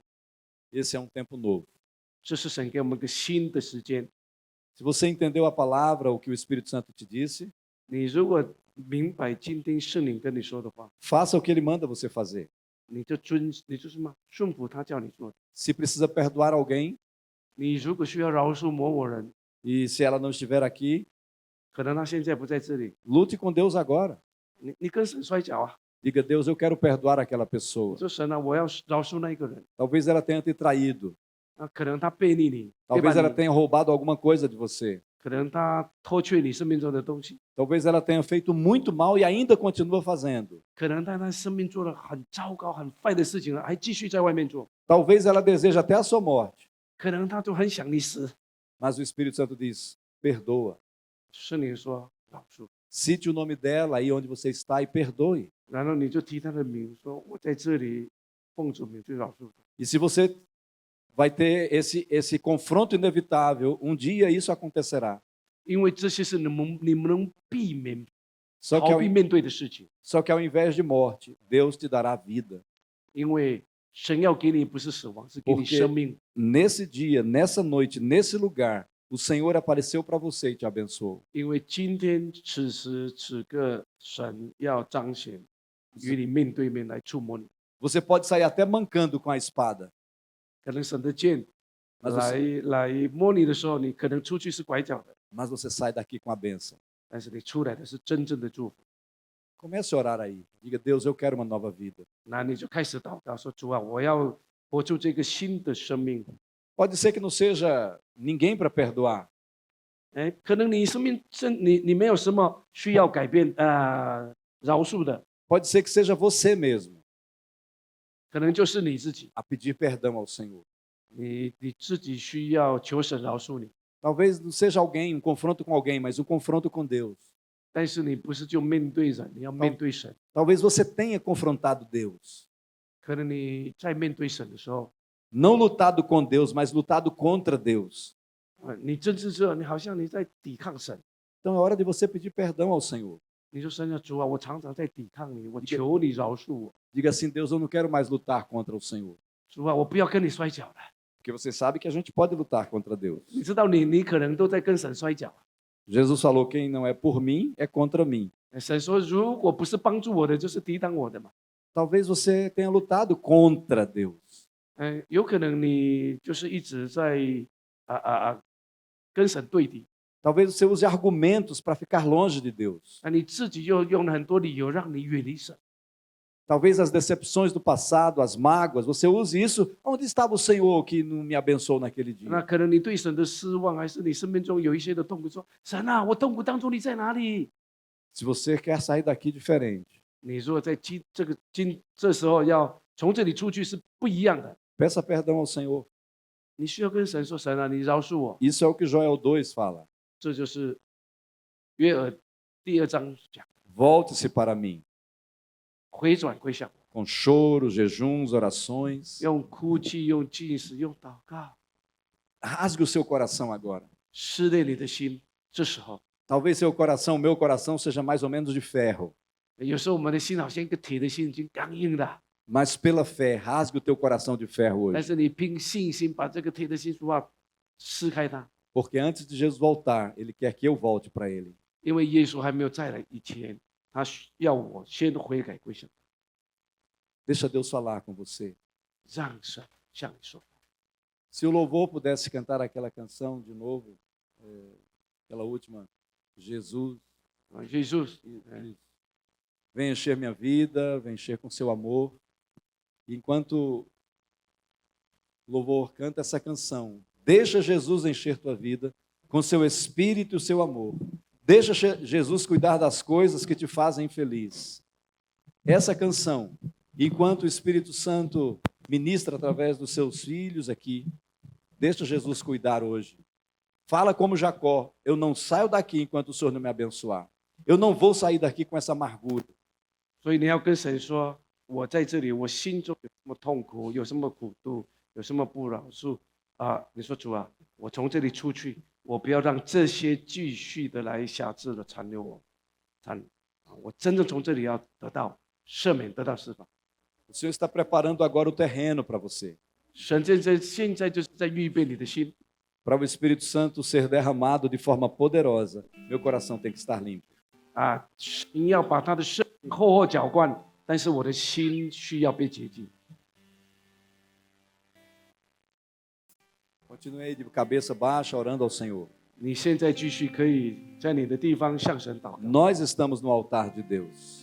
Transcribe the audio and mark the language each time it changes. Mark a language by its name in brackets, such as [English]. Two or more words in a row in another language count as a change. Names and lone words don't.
[Portuguese] Esse é um tempo novo. [Chinese] 这是神给我们一个新的时间。 [Portuguese] Se você entendeu a palavra, o que o Espírito Santo te disse, [Chinese] 你如果明白今天圣灵跟你说的话， [Portuguese] faça o que ele manda você fazer. [Chinese] 你就什么顺服他叫你做的。 [Portuguese] Se precisa perdoar alguém, [Chinese] 你如果需要饶恕某人， [Portuguese] e se ela não estiver aqui, [Chinese] 可能他现在不在这里， [Portuguese] lute com Deus agora. [Chinese] 你跟神摔跤啊！ [Portuguese] Diga, Deus, eu quero perdoar aquela [Chinese] 你 [Portuguese] pessoa. [Chinese] 说神啊，我要饶恕那一个人。 [Portuguese] Talvez ela tenha te traído. [Chinese] 可能他背逆你，背叛 [Portuguese] Talvez ela [Chinese] 你， [Portuguese] tenha roubado alguma coisa de você. [Chinese] 可能他偷窃你生命中的东西， [Portuguese] Talvez ela tenha feito muito mal e ainda continua fazendo. [Chinese] 可能他生命做了很糟糕、很坏的事情了，还继续在外面做。 [Portuguese] Talvez ela deseje até a sua morte. [Chinese] 可能他就很想你死。 [Portuguese] Mas o Espírito Santo diz, perdoa. [Chinese] 圣灵说饶恕， [Portuguese] Cite o nome dela aí onde você está e perdoe. [Chinese] 然后你就提他的名，说我在这里奉主名去饶恕他。 [Portuguese] E se você vai ter esse confronto inevitável, um dia isso acontecerá. [Chinese] 因为这些是你们能避免 [Portuguese] Só que, [Chinese] 逃避面对的事情。 [Portuguese] só que ao invés de morte, Deus te dará vida. [Chinese] 因为神要给你不是死亡，是给你 [Portuguese] Porque [Chinese] 生命。 [Portuguese] nesse dia, nessa noite, nesse lugar, o Senhor apareceu para você e te abençoou. [Chinese] 因为今天此时此刻，神要彰显与你面对面来触摸你。 [Portuguese] Você pode sair até mancando com a espada, [Chinese] 可能神的剑 [Portuguese] mas você, [Chinese] 来摸你的时候，你可能出去是拐角的， [Portuguese] mas você sai daqui com a bênção. [Chinese] 但是你出来的是真正的祝福。 [Portuguese] Comece a orar aí. Diga, Deus, eu quero uma nova vida. [Chinese] 那你就开始祷告说：“主啊，我要活出这个新的生命。 [Portuguese] Pode ser que não seja ninguém para perdoar. ” [Chinese] 哎，可能你生命你没有什么需要改变饶恕的， [Portuguese] Pode ser que seja você mesmo [Chinese] 可能就是你自己， [Portuguese] a pedir perdão ao Senhor. [Chinese] 你自己需要求神饶恕你。 [Portuguese] Talvez não seja alguém, um confronto com alguém, mas um confronto com Deus. [Chinese] 但是你不是就面对人，你要面对神。 [Portuguese] Talvez você tenha confrontado Deus. [Chinese] 可能你在面对神的时候， [Portuguese] Não lutado com Deus, mas lutado contra Deus. [Chinese] 你真是这，你好像你在抵抗神。 [Portuguese] Então é hora de você pedir perdão ao Senhor. [Chinese] 你说神啊，主啊，我常常在抵抗你，我求你饶恕我。 [Portuguese] Diga assim, Deus, eu não quero mais lutar contra o Senhor. [Chinese] 主啊，我不要跟你摔跤了。 [Portuguese] Porque você sabe que a gente pode lutar contra Deus. [Chinese] 你知道你可能都在跟神摔跤。 [Portuguese] Jesus falou, quem não é por mim, é contra mim. [Chinese] 神说，如果不是帮助我的，就是抵挡我的嘛。 [Portuguese] Talvez você tenha lutado contra Deus. [Chinese] 有可能你就是一直在跟神对敌。 [Portuguese] Talvez você use argumentos para ficar longe de Deus. [Chinese] 你自己又用了很多理由让你远离神。 [Portuguese] Talvez as decepções do passado, as mágoas, você use isso. Onde estava o Senhor que não me abençoou naquele dia? [Chinese] 那可能你对神的失望，还是你生命中有一些的痛苦，说神啊，我痛苦当中你在哪里？ [Portuguese] Se você quer sair daqui diferente, [Chinese] 你如果在这时候要从这里出去是不一样的， [Portuguese] peça perdão ao Senhor. [Chinese] 你需要跟神说，神啊，你饶恕我。 [Portuguese] Isso é o que Joel 2 fala. [Chinese] 这就是约珥第2章讲， [Portuguese] Volte-se para mim, [Chinese] 回转归向我， [Portuguese] com choro, jejuns, orações. [Chinese] 用哭泣，用禁食，用祷告， [Portuguese] Rasgue o seu coração agora. [Chinese] 撕裂你的心。这时候， [Portuguese] Talvez seu coração, meu coração, seja mais ou menos de ferro. [Chinese] 有时候我们的心好像一个铁的心，已经刚硬了。 [Portuguese] Mas pela fé, rasgue o teu coração de ferro [Chinese] 但 [Portuguese] hoje. [Chinese] 是你凭信心把这个铁的心说话撕开它， [Portuguese] Porque antes de Jesus voltar, Ele quer que eu volte para Ele. [Chinese] 因为耶稣还没有再来以前，他要我先悔改归向他， [Portuguese] Deixa Deus falar com você. [Chinese] 让神向你说话。 [Portuguese] Se o louvor pudesse cantar aquela canção de novo, aquela última, Jesus, [Chinese] 耶稣， [Portuguese] vem encher minha vida, vem encher com seu amor. E enquanto o louvor canta essa canção, deixa Jesus encher tua vida com seu espírito e o seu amor. Deixa Jesus cuidar das coisas que te fazem feliz. Essa canção, enquanto o Espírito Santo ministra através dos seus filhos aqui, deixa Jesus cuidar hoje. Fala como Jacó, eu não saio daqui enquanto o Senhor não me abençoar. Eu não vou sair daqui com essa amargura. [Chinese] 所以你要跟神说，我在这里，我心中有什么痛苦，有什么苦度，有什么不饶恕啊？你说主啊，我从这里出去，我不要让这些继续的来辖制的残留我，我真正从这里要得到赦免，得到释放。 [Portuguese] O Senhor está preparando agora o terreno para você. [Chinese] 神现在就是在预备你的心， [Portuguese] Para o Espírito Santo ser derramado de forma poderosa, meu coração tem que estar limpo. [Chinese] 你要把他的生命厚厚浇灌，但是我的心需要被洁净。 [Portuguese] Continue aí de cabeça baixa, orando ao Senhor. [Chinese] 你现在继续可以在你的地方向神祷告。 [Portuguese] Nós estamos no altar de Deus.